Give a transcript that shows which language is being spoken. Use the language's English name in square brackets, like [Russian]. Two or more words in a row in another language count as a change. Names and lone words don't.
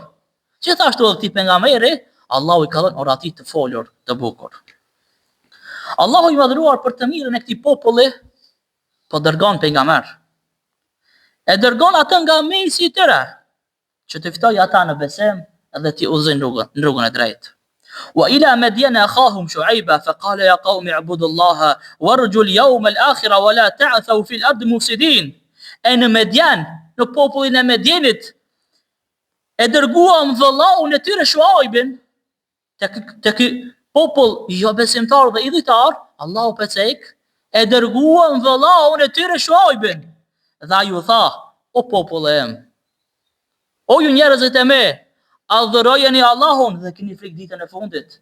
[Albanian] Gjithashtu edhe këtij pejgamberi, Allahu i ka dhënë orati të folur, të bukur. Allahu i madhëruar për të mirën e këtij populli, po dërgon pejgamber. E dërgon atë nga mesi i tyre, që të ftojë ata në besim dhe t'i udhëzojnë në rrugën e drejtë. [Arabic] وإلى مدين أخاهم شعيبا فقال يا قوم اعبدوا الله وارجوا اليوم الآخر ولا تعثوا في الأرض مفسدين. [Albanian] Në Medjan, në popullin e Medjenit, e dërguam vëllaun e tyre Shuaibin, te ky popull jo besimtar dhe idhujtar, Allahu pecek, e dërguam vëllaun e tyre Shuaibin. Dhe ju tha, o popull e em, o ju njerëzit e me, adhurojeni Allahun dhe keni frikë ditën e fundit.